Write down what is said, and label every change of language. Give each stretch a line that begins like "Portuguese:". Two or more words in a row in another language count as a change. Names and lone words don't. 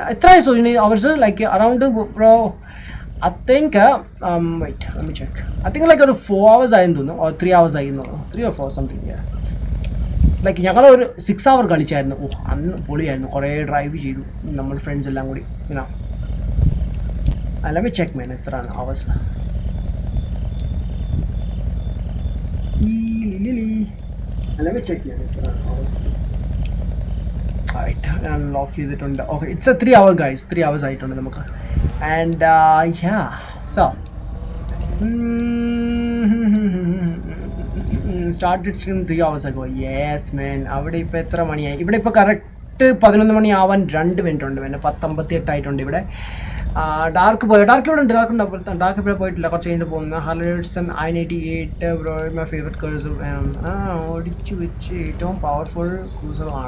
Malayalam: എത്രയായി സോജിന് അവേഴ്സ്?
English: Like around bro I think wait let me check. I think like
Malayalam: ഒരു 4 hours ആയെന്ന് തോന്നുന്നു,
English: or 3 hours
Malayalam: ആയിരുന്നു.
English: 3 or 4 something.
Malayalam: ലൈക്ക് ഞങ്ങളൊരു 6 hour കളിച്ചായിരുന്നു. അന്ന് പൊളിയായിരുന്നു. കുറേ ഡ്രൈവ് ചെയ്തു നമ്മൾ ഫ്രണ്ട്സ് എല്ലാം കൂടി.
English: Let me check man, എത്രയാണ് hours? Let me check man,
Malayalam: എത്രയാണ് hours? ഞാൻ ലോക്ക് ചെയ്തിട്ടുണ്ട്. ഓക്കെ,
English: It's a 3 hour guys.
Malayalam: 3 hours ആയിട്ടുണ്ട് നമുക്ക്.
English: And so started stream 3 hours ago. Yes man.
Malayalam: അവിടെ ഇപ്പോൾ എത്ര മണിയായി? ഇവിടെ ഇപ്പോൾ കറക്റ്റ് 11 മണി ആവാൻ 2 മിനിറ്റ് ഉണ്ട്. പിന്നെ 10:58 ആയിട്ടുണ്ട് ഇവിടെ. ഡാർക്ക് ഇവിടെ ഉണ്ട്. ഡാർക്ക് ഇവിടെ പോയിട്ടില്ല, കുറച്ച് കഴിഞ്ഞിട്ട് പോകുന്നത്.
English: ഹലേഡ്സൺ I-98 bro my favourite cruiser.
Malayalam: ഓടിച്ചു വെച്ച് ഏറ്റവും പവർഫുൾ ക്രൂസർ ആണ്.